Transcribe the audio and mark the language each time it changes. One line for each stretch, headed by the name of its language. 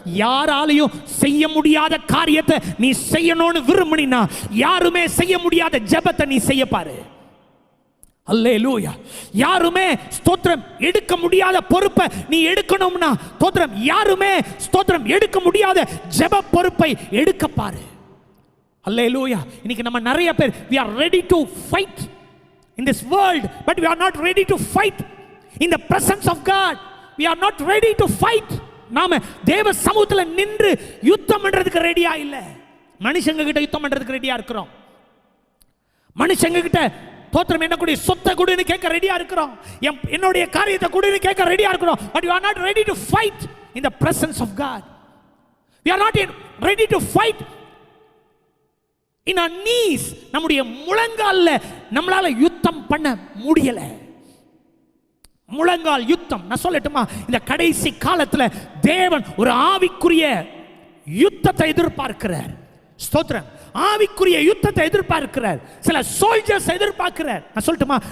Tamil: யாராலையும் செய்ய முடியாத காரியத்தை நீ செய்யணும்னு விரும்பினா, யாருமே செய்ய முடியாத ஜெபத்தை நீ செய்ய பாரு. அல்லேலூயா. யாருமே ஸ்தோத்திரம் எடுக்க முடியாத பொறுப்பை நீ எடுக்கணும்னா, ஸ்தோத்திரம், யாருமே ஸ்தோத்திரம் எடுக்க முடியாத ஜெப பொறுப்பை எடுக்க பாரு. அல்லேலூயா. இன்னைக்கு நம்ம நிறைய பேர்
English: we are ready to fight in this world, but we are not ready to fight in the presence of God. We are not ready to fight.
Tamil: நாம தேவ சமூகத்துல நின்று யுத்தம் பண்றதுக்கு ரெடியா இல்ல. மனுஷங்க கிட்ட யுத்தம் பண்றதுக்கு ரெடியா இருக்கிறோம். மனுஷங்க கிட்ட தோத்திரம் என்ன கூடிய சொத்தை கூடின்னு கேட்க ரெடியா இருக்கிறோம். என்னுடைய காரியத்தை கூடின்னு கேட்க ரெடியா இருக்கிறோம்.
English: But we are not ready to fight in the presence of God. We are not ready to fight in our knees.
Tamil: நம்முடைய முழங்கால்ல நம்மளால யுத்தம் பண்ண முடியல. முழங்கால் யுத்தம். நான் சொல்லட்டுமா? இந்த கடைசி காலத்துல தேவன் ஒரு ஆவிக்குரிய யுத்தத்தை எதிர்பார்க்கிறார். ஸ்தோத்திரம். ஆவிக்குரிய யுத்தத்தை எதிர்பார்க்கிறார். சில சோல்ஜர்ஸ் எதிர்பார்க்கிறார். நான் சொல்லட்டுமா?